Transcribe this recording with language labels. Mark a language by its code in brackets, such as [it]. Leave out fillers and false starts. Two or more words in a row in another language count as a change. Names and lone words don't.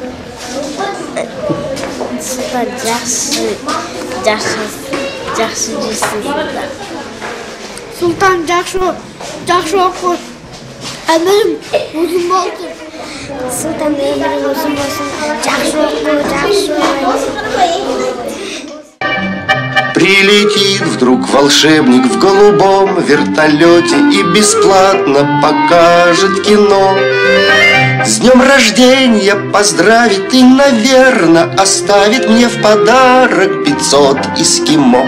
[kk] Сіздер жақсы жүрсіздер. Сұлтан жақсы оқы. Әмірім ұзын болсын. Сұлтан өмірің ұзын болсын. Жақсы оқы, жақсы [ru] Прилетит вдруг волшебник в голубом вертолете и бесплатно покажет кино. С днем рождения поздравит и, наверно, оставит мне в подарок 500 эскимо.